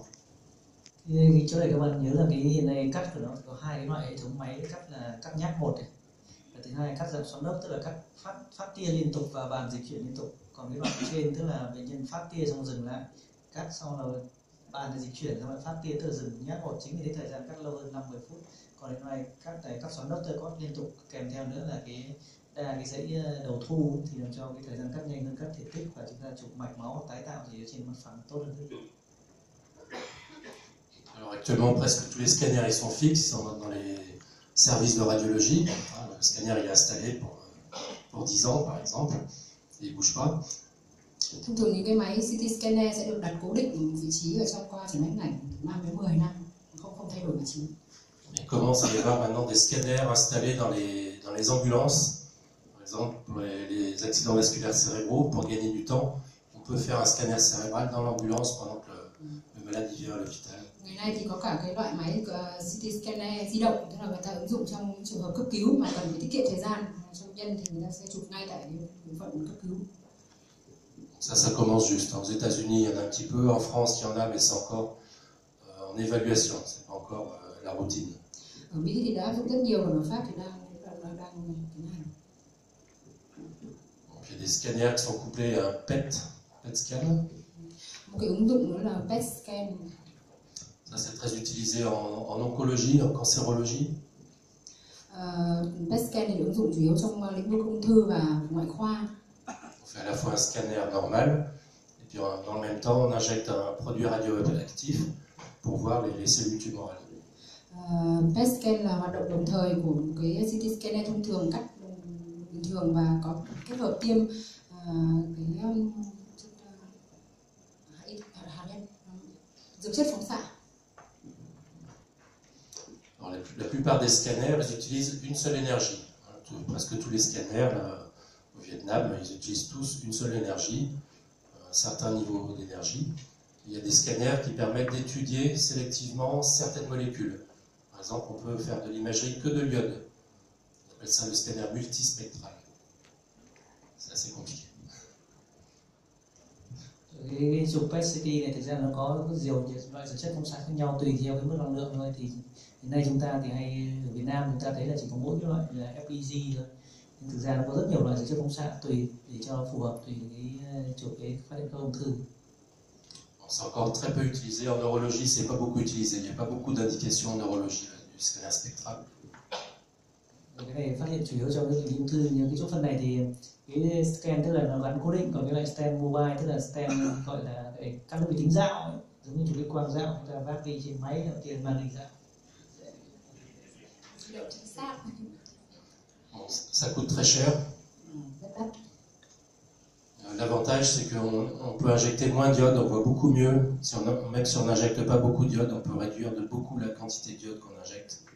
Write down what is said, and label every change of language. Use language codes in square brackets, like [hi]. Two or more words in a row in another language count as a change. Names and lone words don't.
[vi] Thì chỗ này các bạn nhớ là cái hiện nay cắt của nó có hai cái loại hệ thống máy cắt là cắt nháp một này. Và thứ hai cắt dạng xoắn ốc tức là cắt phát tia liên tục và bàn dịch chuyển liên tục. Còn cái đoạn trên tức là bệnh nhân phát tia xong dừng lại, cắt sau là bàn thì dịch chuyển xong lại phát tia từ dừng nhát một, chính vì thế thời gian cắt lâu hơn 50 phút. Còn cái này cắt xoắn ốc tức là có liên tục, kèm theo nữa là cái dãy đầu thu thì làm cho cái thời gian cắt nhanh hơn, cắt thể tích và chúng ta chụp mạch máu tái tạo thì trên mặt phẳng tốt hơn. [fr] Alors actuellement, presque tous les scanners ils sont fixes, ils sont dans les services de radiologie. Le scanner il est installé pour 10 ans par exemple, et il ne bouge pas. [vi] Thông thường những cái máy [en] CT scanner [vi] sẽ được đặt cố định vị trí ở trong khoa chụp hình ảnh 5 đến 10 năm, không thay đổi vị trí. [fr] Il commence à y avoir maintenant des scanners installés dans les ambulances. Par exemple, pour les accidents vasculaires cérébraux, pour gagner du temps, on peut faire un scanner cérébral dans l'ambulance pendant que le malade vient à l'hôpital. [vi] Ngày nay thì có cả cái loại máy [en] CT scanner [vi] di động, tức là người ta ứng dụng trong trường hợp cấp cứu mà cần phải tiết kiệm thời gian cho bệnh nhân thì người ta sẽ chụp ngay tại bộ phận cấp cứu. [fr] Ça commence juste. Aux États-Unis, il y en a un petit peu. En France, il y en a, mais c'est encore en évaluation. C'est pas encore la routine. [vi] Ở Mỹ thì đã áp dụng rất nhiều, còn ở Pháp thì đang tiến hành. [fr] Il y a des scanners qui sont couplés à un [en] PET scan. [vi] Một cái ứng dụng nữa là [en] PET scan. [fr] Ça, c'est très utilisé en oncologie, en cancérologie. [en] PET scan [vi] thì được ứng dụng chủ yếu trong lĩnh vực ung thư và ngoại khoa. [fr] On fait à la fois un scanner normal, et puis dans le même temps, on injecte un produit radioactif pour voir les cellules tumorales. [en] PET scan [vi] là hoạt động đồng thời của một cái CT scanner thông thường cắt bình thường và có kết hợp tiêm dược chất phóng xạ. [fr] La plupart des scanners ils utilisent une seule énergie. Presque tous les scanners là, au Vietnam, ils utilisent tous une seule énergie, un certain niveau d'énergie. Il y a des scanners qui permettent d'étudier sélectivement certaines molécules. Par exemple, on peut faire de l'imagerie que de l'iode. On appelle ça le scanner multispectral. C'est assez compliqué. [vi] Cái chụp PET-CT này thực ra nó có nhiều loại dược chất phóng xạ khác nhau tùy theo cái mức năng lượng thôi. Thì hiện nay chúng ta thì hay ở Việt Nam chúng ta thấy là chỉ có mỗi cái loại là FPG thôi. Nhưng thực ra nó có rất nhiều loại dược chất phóng xạ tùy để cho phù hợp tùy cái chụp cái phát hiện các ung thư. [fr] C'est encore très peu utilisé en neurologie, c'est pas beaucoup utilisé. Il n'y a pas beaucoup d'indications en neurologie du scanner spectral. [vi] Cái này phát hiện chủ yếu trong cái ung thư, nhưng cái chỗ phần này thì cái scan tức là nó gắn cố định, còn cái loại scan mobile tức là scan gọi là các đơn vị tính dạo ấy, giống như chụp cái quang dạo chúng ta vác đi trên máy ở trên màn hình dạo. [fr] Bon, ça coûte très cher. L'avantage, c'est qu'on peut injecter moins d'iode, on voit beaucoup mieux. Même si on n'injecte pas beaucoup d'iode, on peut réduire de beaucoup la quantité de d'iode qu'on injecte.